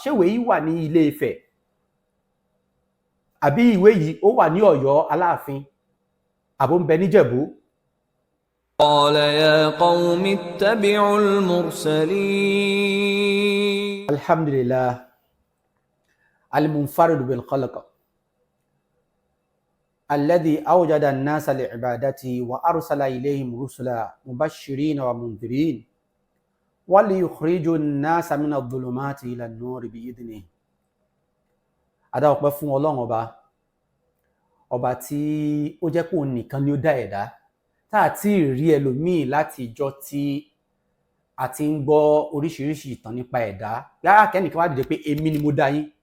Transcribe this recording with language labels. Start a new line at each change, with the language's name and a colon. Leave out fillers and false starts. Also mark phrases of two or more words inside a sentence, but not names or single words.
Yoruba: ṣé ìwé yìí wà ní Ilé Ifẹ̀ àbí ìwé yìí ó wà ní Ọ̀yọ́ Aláàfin àbó ń bẹ níjẹ̀bú.
Arabic: قال يا قوم اتبعوا المرسلين. الحمد لله المنفرد بالخلق الذي أوجد الناس لعبادته وأرسل إليهم رسلا مبشرين ومنذرين وليخرجوا الناس من الظلمات إلى النور بإذنه.
Yoruba: Adá ọpẹ́ fún Ọlọ́run ọba tí ó jẹ́ pé òun nìkan ni ó dá ẹ̀dá tá àti rí ẹlòmíì láti ìjọ tí a ti ń gbọ́ oríṣiríṣi ìtàn nípa ẹ̀dá yára kẹ́nìkan wá dìde pé èmi ni mo dá yín.